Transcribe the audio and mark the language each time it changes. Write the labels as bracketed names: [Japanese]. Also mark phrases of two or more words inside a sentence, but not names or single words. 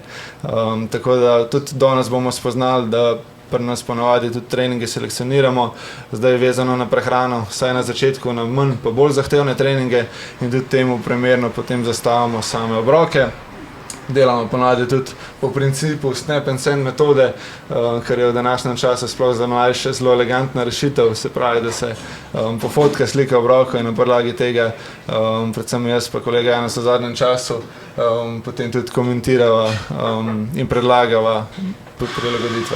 [Slovenian] Tako da tudi danes bomo spoznali, da pri nas ponavadi tudi treninge selekcioniramo, zdaj vezano na prehrano, vsaj na začetku na manj pa bolj zahtevne treninge in tudi temu primerno potem zastavimo same obroke. Delamo ponavadi tudi po principu [English] snap and send [Slovenian] metode, kar je v današnjem času sploh za mlajše zelo elegantna rešitev, se pravi, da se pofotka slika obrokov in na podlagi tega, predvsem jaz pa kolega Janez v zadnjem času, potem tudi komentirava in predlagava prilagoditve.